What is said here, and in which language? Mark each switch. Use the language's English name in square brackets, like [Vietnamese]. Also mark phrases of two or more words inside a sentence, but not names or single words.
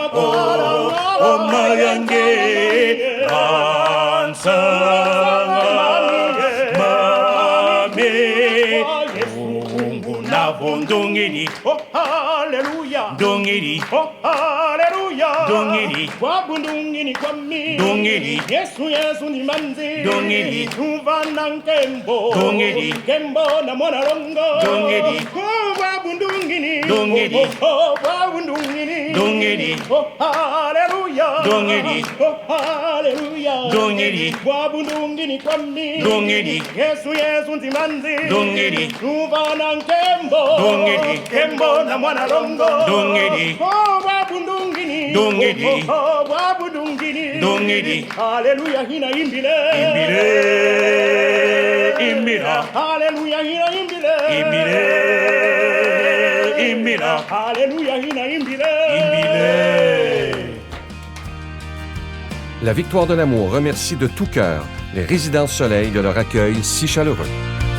[Kongo] omayangi nansanga mami navondongiri oh hallelujah dongiri oh hallelujah dongiri wabundungini kwami dongiri Yesu ni manzi dongiri tuvana nkembo dongiri kembo na mwana longo dongiri wabundungini dongiri oh wabundungini dongiri oh hallelujah dongiri oh hallelujah dongiri wabundungini kwami dongiri Yesu ni manzi dongiri tuvana nkembo dongiri kembo na mwana longo dongiri oh wabundungini dongiri oh wabundungini dongiri haleluya hina imbile imbira haleluya hina imbile imbira haleluya hina imbile [French] La Victoire de l'amour remercie de tout cœur les Résidences Soleil de leur accueil si chaleureux.